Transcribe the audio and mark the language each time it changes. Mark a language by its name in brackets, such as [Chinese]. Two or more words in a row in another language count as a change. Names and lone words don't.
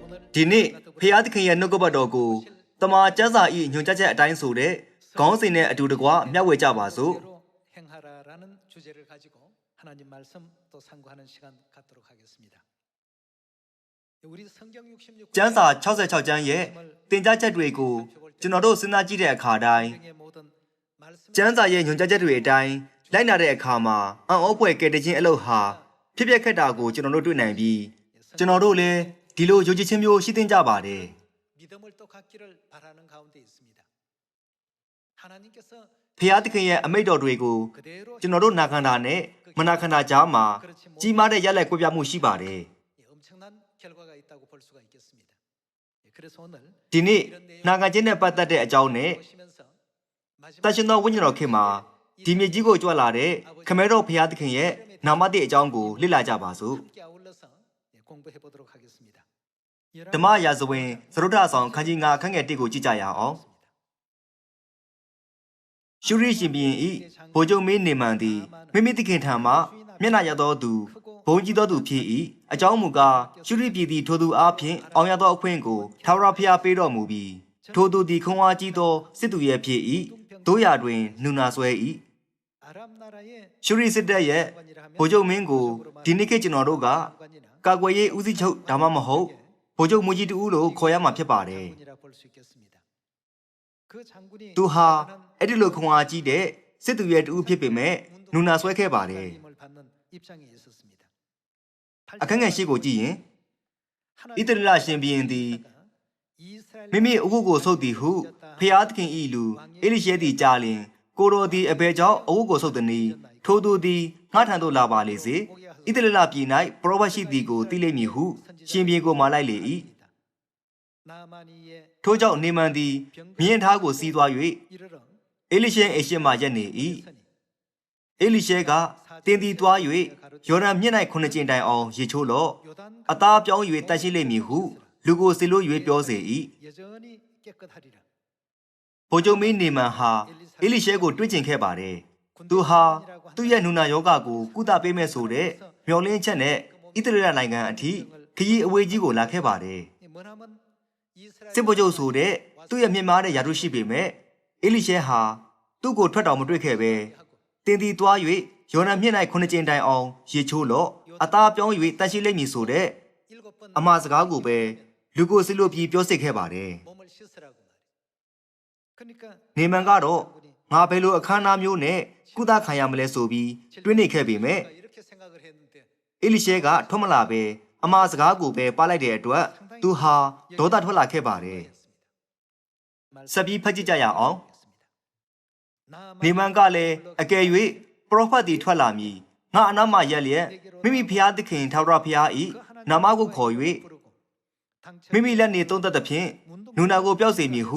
[Burmese] ဒီနေ့ဖျားသခင်ရဲ့နှုတ်ကပတ်တော်ကိုတမန်ကျမ်းစာ၏ညွှန်ကြားချက်အတိုင်းဆိုတဲ့ခေါင်းစဉ်နဲ့အတူတကွမျှဝေကြပါစို့ [Korean] 행하라라는 주제를 가지고 하나님 말씀 또 상고하는 시간 갖도록 하겠습니다. 우리 성경 66 [Burmese] ကျမ်းစာ66ကျမ်းရဲ့သင်ကြားချက်တွေကိုကျွန်တော်တို့စဉ်းစားကြည့်တဲ့အခါတိုင်းကျမ်းစာရဲ့ညွှန်ကြားချက်တွေအတိုင်းလိုက်နာတဲ့အခါမှာအံ့ဩဖွယ်ကယ်တင်ခြင်းအလုပ်ဟာဖြစ်ပျက်ခဲ့တာကိုကျွန်တော်တို့တွေ့နိုင်ပြီးကျွန်တော်တို့လည်းဒီလိုယုံကြည်ခြင်းမျိုးရှိသင့်ကြပါတယ် [Korean] 믿음을 또 갖기를 바라는 가운데 있습니다. 하나님께서 [Burmese] ဖျားသခင်ရဲ့အမိန့်တော်တွေကိုကျွန်တော်တို့နာခံတာနဲ့မနာခံတာကြားမှာကြီးမားတဲ့ရလဒ်ကွဲပြားမှုရှိပါတယ် [Korean] 엄청난 결과가 있다고 볼 수가 있겠습니다. 그래서 오늘 [Burmese] ဒီနေ့နာခံခြင်းနဲ့ပတ်သက်တဲ့အကြောင်းနဲ့ [Korean] 보시면서 [Burmese] တန်ရှင်သောဝိညာဉ်တော်ခင်မှာဒီမြေကြီးကိုကြွလာတဲ့ခမဲတော်ဖျားသခင်ရဲ့နာမတဲ့အကြောင်းကိုလေ့လာကြပါစို့ [Korean] 함께 아울러서 공부해 보도록 하겠습니다. [Burmese] ဓမ္မရာဇဝင်သရုဒ္ဓဆောင်ခန်းကြီး9ခန်းငယ်1ကိုကြည့်ကြရအောင်ရှုရိရှင်ဘုရင်ဤဗိုလ်ချုပ်မင်းနေမန်သည်မိမိသခင်ထံမှမျက်နှာရသောသူဘုန်းကြီးသောသူဖြစ်၏အကြောင်းမူကားရှုရိပြည်သည်ထိုသူအားဖြင့်အောင်ရသောအခွင့်ကိုထာဝရဘုရားပေးတော်မူပြီးထိုသူသည်ခွန်အားကြီးသောစစ်သူရဲ့ဖြစ်၏တို့ရာတွင်နူနာဆွဲ၏ [Korean] 아람 나라의 [Burmese] ရှုရိစစ်တပ်ရဲ့ဗိုလ်ချုပ်မင်းကိုဒီနေ့ခေတ်ကျွန်တော်တို့ကကာကွယ်ရေးဦးစီးချုပ်ဒါမှမဟုတ်ဗိုလ်ချုပ်မူကြီးတူလို့ခေါ်ရမှာဖြစ်ပါတယ် [Korean] 장군이라 볼 수 있겠습니다. 그 장군이 [Burmese] သူဟာအဲ့ဒီလိုခွန်အားကြီးတဲ့စစ်သူရဲ့တူဖြစ်ပေမဲ့နူနာဆွဲခဲ့ပါတယ် [Korean] 힘을 받는 입장에 있었습니다. [Burmese] အခန်းငယ်ရှိကိုကြည့်ရင်ဣသရေလရှင်ဘုရင်သည် 이스라엘 မိမိအဝတ်ကိုဆုပ်သည်ဟုဖျားသခင်ဤလူအေလိရှဲသည်ကြားလျင်ကိုတော်သည်အဘယ်ကြောင့်အဝတ်ကိုဆုပ်သည်နည်းထိုသူသည်ငါထံသို့လာပါလေစေဣသရေလပြည်၌ပရောဖက်ရှိသည်ကိုသိလိမ့်မည်ဟုရှင်ဘုရင်ကိုမှာလိုက်လေ၏ထိုကြောင့်နေမန်သည်မြင်းထားကိုစီးသွား၍ [Korean] 이르러 [Burmese] အေလိရှဲအိမ်ရှိမှရက်နေ၏အေလိရှဲကတင်းသည်သွား၍ယော်ဒန်မြစ်၌ခုနှစ်ကျင်းတိုင်အောင်ရေချိုးလော့အသားပြောင်း၍တတ်ရှိလိမ့်မည်ဟုလူကိုစီလို့၍ပြောစေ၏ [Korean] 여전히 깨끗하리라. [Burmese] ဗိုလ်ချုပ်မင်းနေမန်ဟာအေလိရှဲကိုတွေ့ကျင်ခဲ့ပါတယ်သူဟာသူ့ရဲ့နူနာယောဂကိုကုသပေးမဲ့ဆိုတဲ့မျော်လင့်ချက်နဲ့ဣသရေလနိုင်ငံအထိခရီးအဝေးကြီးကိုလာခဲ့ပါတယ် [Korean] 머나먼 이스라엘 [Burmese] စစ်ဗိုလ်ချုပ်ဆိုတဲ့သူ့ရဲ့မြင့်မားတဲ့ယာတုရှိပေမဲ့အေလိရှဲဟာသူ့ကိုထွက်တော်မတွေ့ခဲ့ပဲတင်းသည်သွား၍ယော်ဒန်မြစ်၌ခုနှစ်ကျင်းတိုင်အောင်ရေချိုးလော့အသားပြောင်း၍တတ်ရှိလိမ့်မည်ဆိုတဲ့ [Korean] 일곱 번 [Burmese] အမှားစကားကိုပဲလူကိုစီလို့ပြီးပြောစစ်ခဲ့ပါတယ် [Korean] 몸을 씻으라고 말이야. 그러니까 [Burmese] နေမန်ကတော့ငါဘယ်လိုအခမ်းအနားမျိုးနဲ့ကုသခံရမလဲဆိုပြီးတွေးနေခဲ့ပေမဲ့ [Korean] 이렇게 생각을 했는데 [Burmese] အေလိရှဲကထွက်မလာပဲအမှားစကားကိုပဲပါလိုက်တဲ့အတွက်သူဟာဒေါသထွက်လာခဲ့ပါတယ်ဆက်ပြီးဖတ်ကြည့်ကြရအောင်နေမန်ကလည်းအကယ်၍ပရောဖက်သည်ထွက်လာ မည်ငါအနောက်မှရက်လျက်မိမိဖျားသခင်ထာဝရဘုရား၏နာမကိုခေါ်၍မိမိလက်နေသုံးသက်သဖြင့်နူနာကိုပျောက်စေမည်ဟု